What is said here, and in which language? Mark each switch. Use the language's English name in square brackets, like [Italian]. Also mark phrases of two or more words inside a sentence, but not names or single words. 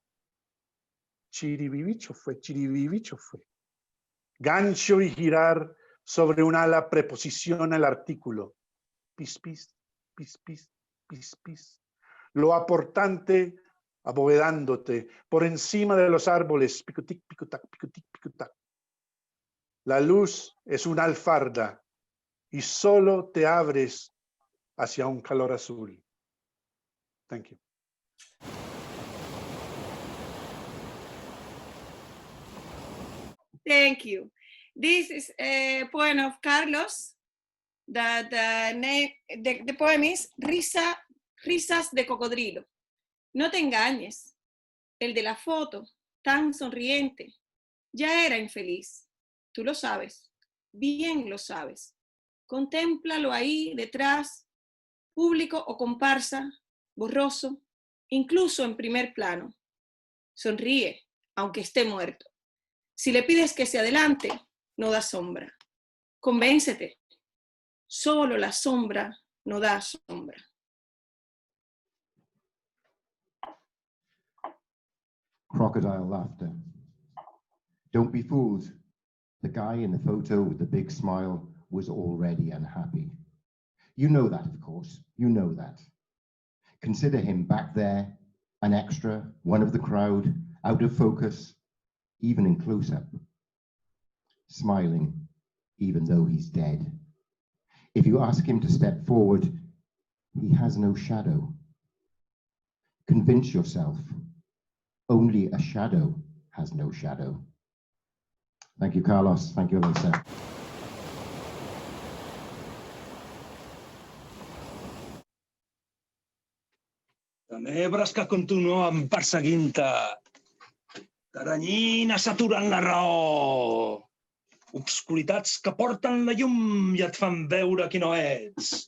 [Spanish] Chiribibicho fue, chiribibicho fue. Gancho y girar sobre un ala preposiciona el artículo. Pis, pis, pis, pis, pis, pis. Lo aportante abovedándote por encima de los árboles. Picotic, picotac, picotic, picotac. La luz es una alfarda y solo te abres hacia un calor azul. [English] Thank you. Thank you. This is a poem of Carlos. The poem is Risas de cocodrilo. [Spanish] No te engañes. El de la foto, tan sonriente, ya era infeliz. Tú lo sabes, bien lo sabes. Contémplalo ahí detrás, público o comparsa, borroso, incluso en primer plano. Sonríe, aunque esté muerto. Si le pides que se adelante, no da sombra. Convéncete. Solo la sombra no da sombra. [English] Crocodile laughter. Don't be fooled. The guy in the photo with the big smile was already unhappy. You know that, of course. You know that. Consider him back there, an extra, one of the crowd, out of focus, even in close-up. Smiling, even though he's dead. If you ask him to step forward, he has no shadow. Convince yourself. Only a shadow has no shadow. Thank you, Carlos. Thank you, Elisa. [Catalan] Tenebres que continuen perseguint-te. Taranyina saturant la raó. Obscuritats que porten la llum i et fan veure qui no ets.